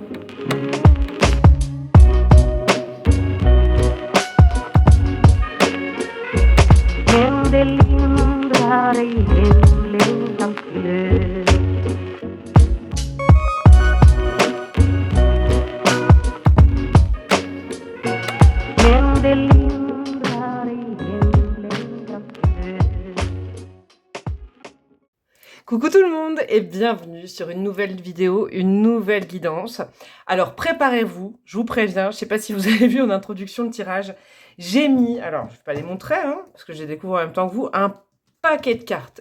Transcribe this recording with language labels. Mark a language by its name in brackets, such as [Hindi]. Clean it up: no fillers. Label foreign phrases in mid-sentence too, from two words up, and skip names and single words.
[Swedish] Men det lindrar ej hemlängtans glöd. Men det lindrar ej hemlängtans glöd. [French] Coucou tout le monde et bienvenue sur une nouvelle vidéo, une nouvelle guidance. Alors préparez-vous, je vous préviens, je sais pas si vous avez vu en introduction le tirage, j'ai mis, alors je vais pas les montrer, hein, parce que j'ai découvert en même temps que vous, un paquet de cartes.